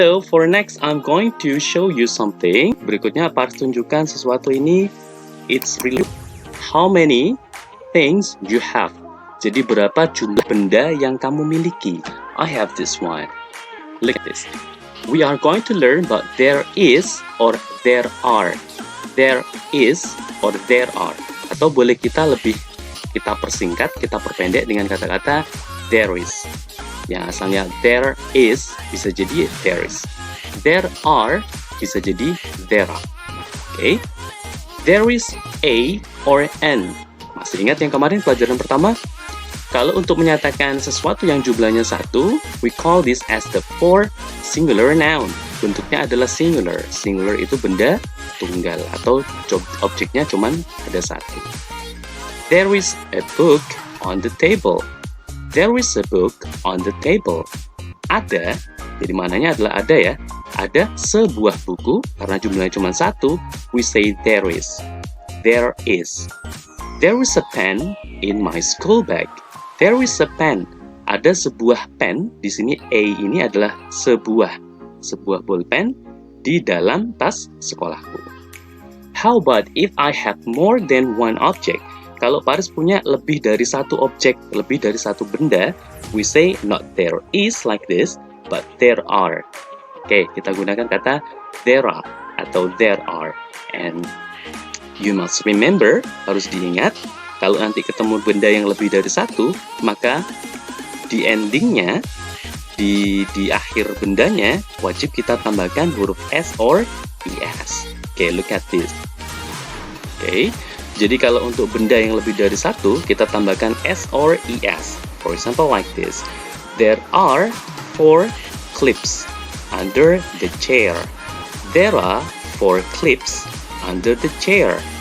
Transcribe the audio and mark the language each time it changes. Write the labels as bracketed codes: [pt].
[en] So for next, I'm going to show you something. [id] Berikutnya Pak Aris tunjukkan sesuatu ini. [en] It's really how many things you have. [id] Jadi berapa jumlah benda yang kamu miliki? [en] I have this one. Look at this. We are going to learn about there is or there are. There is or there are. [id] Atau boleh kita persingkat, kita perpendek dengan kata-kata there is. Yang asalnya there is bisa jadi there is. There are bisa jadi there are. Okay? [en] There is a or an. [id] Masih ingat yang kemarin pelajaran pertama? Kalau untuk menyatakan sesuatu yang jumlahnya satu, [en] we call this as the four singular noun. [id] Bentuknya adalah singular. Singular itu benda tunggal atau objeknya cuman ada satu. [en] There is a book on the table. There is a book on the table. [id] Ada, jadi mananya adalah ada ya. Ada sebuah buku, karena jumlahnya cuma satu, [en] we say there is. There is. There is a pen in my school bag. There is a pen. [id] Ada sebuah pen. Di sini a ini adalah sebuah bolpen di dalam tas sekolahku. [en] How about if I have more than one object? [id] Kalau Paris punya lebih dari satu objek, lebih dari satu benda, [en] we say not there is like this, but there are. [id] Oke, kita gunakan kata there are atau there are. [en] And you must remember, [id] harus diingat, kalau nanti ketemu benda yang lebih dari satu, maka di endingnya di akhir bendanya wajib kita tambahkan huruf S or ES. Oke, [en] look at this. [id] Oke, jadi kalau untuk benda yang lebih dari satu, kita tambahkan S or ES. [en] For example, like this. There are 4 clips under the chair. There are 4 clips under the chair.